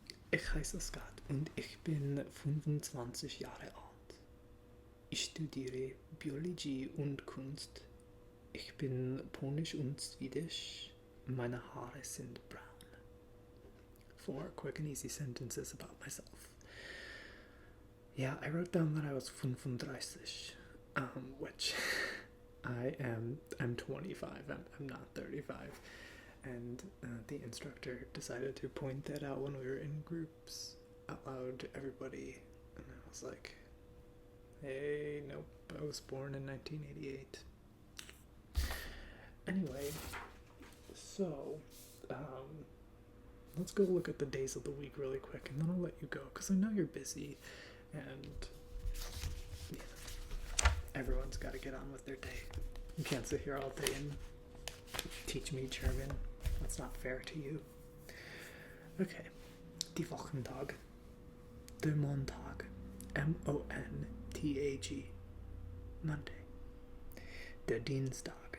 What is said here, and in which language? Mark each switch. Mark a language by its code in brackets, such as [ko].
[de] Ich heiße Scott und ich bin 25 Jahre alt. Ich studiere Biologie und Kunst. Ich bin polnisch und swedish. Meine Haare sind brown. [en] 4 quick and easy sentences about myself. Yeah, I wrote down that I was 35, which I'm 25. I'm not 35. And the instructor decided to point that out when we were in groups out loud to everybody. And I was like, hey, nope, I was born in 1988. Anyway, so, let's go look at the days of the week really quick, and then I'll let you go, because I know you're busy, and everyone's got to get on with their day. You can't sit here all day and teach me German. That's not fair to you. [de] Okay, die Wochentag, der Montag, M-O-N-T-A-G, Monday, der Dienstag,